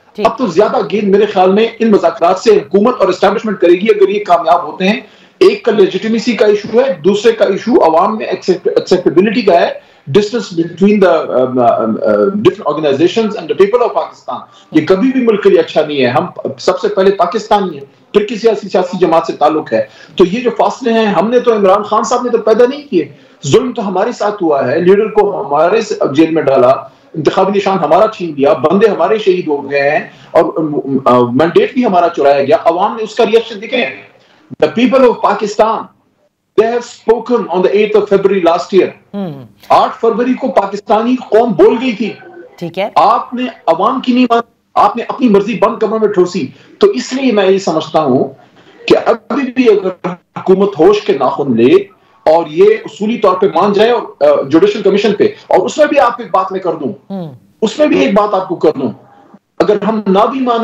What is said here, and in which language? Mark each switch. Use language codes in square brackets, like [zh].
[ur] اب تو زیادہ گیند میرے خیال میں ان مذاکرات سے حکومت اور اسٹیبلشمنٹ کرے گی اگر یہ کامیاب ہوتے ہیں. ایک کا لیجیٹمیسی کا ایشو ہے، دوسرے کا ایشو عوام میں ایکسیپٹیبلٹی کا ہے [en] distance between the different organizations and the people of Pakistan. [ur] یہ کبھی بھی ملک کے لیے اچھا نہیں ہے. ہم سب سے پہلے پاکستانی ہیں, پھر کسی سیاسی جماعت سے تعلق ہے. تو یہ جو فاصلے ہیں ہم نے تو عمران خان صاحب نے تو پیدا نہیں کیے. ظلم تو ہمارے ساتھ ہوا ہے, لیڈر کو ہمارے جیل میں ڈالا, انتخابی نشان ہمارا چھین دیا, بندے ہمارے شہید ہو گئے ہیں, اور مینڈیٹ بھی ہمارا چرایا گیا. عوام نے اس کا ریئیکشن دیکھیں. [en] The people of Pakistan, they have spoken on the 8th of February last year. [ur] 8 فروری کو پاکستانی قوم بول گئی تھی. ٹھیک ہے, آپ نے عوام کی نہیں مانی, آپ نے اپنی مرضی بند کمروں میں ٹھوسی. تو اس لیے میں یہ سمجھتا ہوں کہ ابھی بھی اگر حکومت ہوش کے ناخن لے اور یہ اصولی طور پہ مان جائے اور جوڈیشل کمیشن پہ, اور اس میں بھی آپ ایک بات میں کر دوں, اس میں بھی ایک بات آپ کو کر دوں, اگر ہم نہ بھی